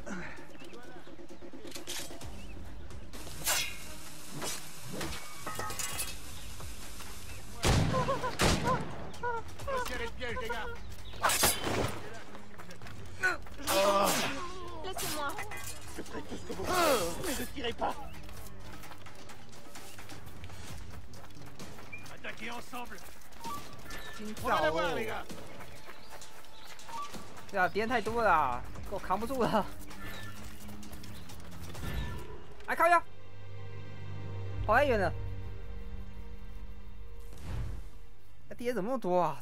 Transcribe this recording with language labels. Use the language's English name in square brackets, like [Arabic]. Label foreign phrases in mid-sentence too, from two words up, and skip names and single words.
[French] Resserrez le piège, les gars. Laissez-moi. Je ferai tout ce que vous voulez, mais ne tirez pas. Attaquez ensemble. [Chinese] 惊炸哦！对啊，敌人太多了啦，我扛不住了。哎，靠腰，跑太远了。敌人怎么那么多啊？